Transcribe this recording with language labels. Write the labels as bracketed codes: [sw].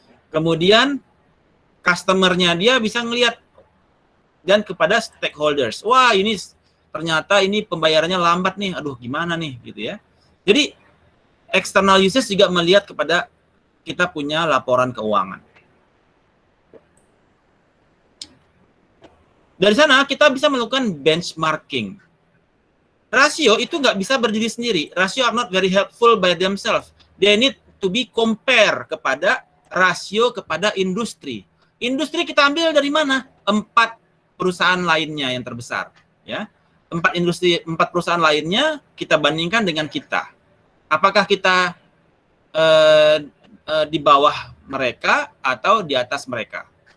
[id] Kemudian customer-nya dia bisa ngelihat, dan kepada stakeholders, wah ini ternyata ini pembayarannya lambat nih, aduh gimana nih gitu ya. Jadi external users juga melihat kepada kita punya laporan keuangan. Dari sana kita bisa melakukan benchmarking. Rasio itu nggak bisa berdiri sendiri. [en] Rasio are not very helpful by themselves. They need to be compare [id] kepada rasio kepada industri. Industri kita ambil dari mana? 4 perusahaan lainnya yang terbesar. Ya, 4 perusahaan lainnya kita bandingkan dengan kita. Apakah kita di bawah mereka atau di atas mereka?